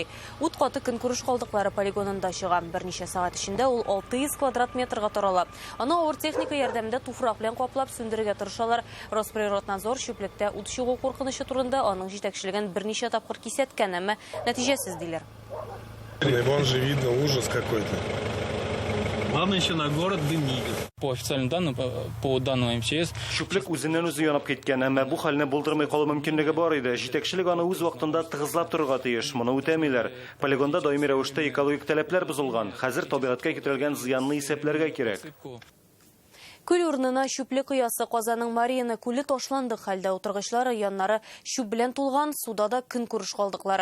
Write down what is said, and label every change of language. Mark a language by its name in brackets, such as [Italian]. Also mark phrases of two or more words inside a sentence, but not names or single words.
[Tatar] Ут каты көнкүреш калдыклары полигонында чыга. Берничә сагать эчендә ул 600 квадрат метрга тарала. Аны авыр техника ярдәмендә туфрак белән каплап сүндерергә тырышалар. Росприроднадзор чүплектә ут чыгу куркынычы турында аның җитәкчелеген берничә тапкыр кисәткән, әмма нәтиҗәсез диләр. [Russian] Вон же видно ужас какой-то. Главное еще на город дымит. По официальным данным, по данным МЧС, [Tatar] Шүплек үзеннән үзе янып киткән, әмма бу хәлне булдырмый калу мөмкинлеге бар иде. Җитәкчелек аны үз вакытында тыгызлап торырга тиеш. Моны үтәмиләр. Полигонда даими рәвештә экологик таләпләр бозылган. Хәзер табигатькә китерелгән зыянны исәпләргә кирәк. Күл урынына Шүплек оясы Казанның Марияны күле ташланды хәлдә утыргычлары яннары шүп белән тулган, суда да көнкүреш калдыклары.